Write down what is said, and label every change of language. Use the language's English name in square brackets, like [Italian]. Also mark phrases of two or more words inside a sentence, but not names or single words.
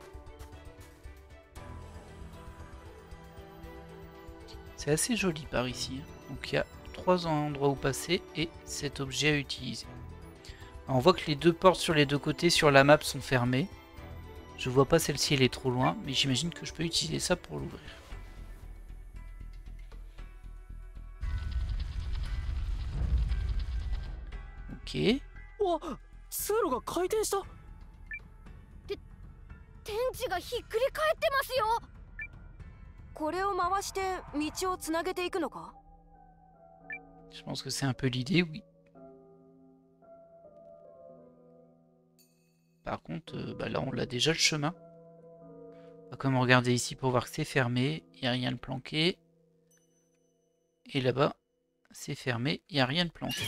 [French] C'est assez joli par ici. Donc il y a 3 endroits où passer et cet objet à utiliser. Alors, on voit que les 2 portes sur les 2 côtés sur la map sont fermées. Je vois pas celle-ci, elle est trop loin, mais j'imagine que je peux utiliser ça pour l'ouvrir. Ok. [Japanese] Oh, 通路が回転した。天地がひっくり返ってますよ。これを回して道をつなげていくのか？ [French] Je pense que c'est un peu l'idée, oui. Par contre, bah là on l'a déjà le chemin. On va comme regarder ici pour voir que c'est fermé, il n'y a rien de planqué. Et là-bas, c'est fermé, il n'y a rien de planqué.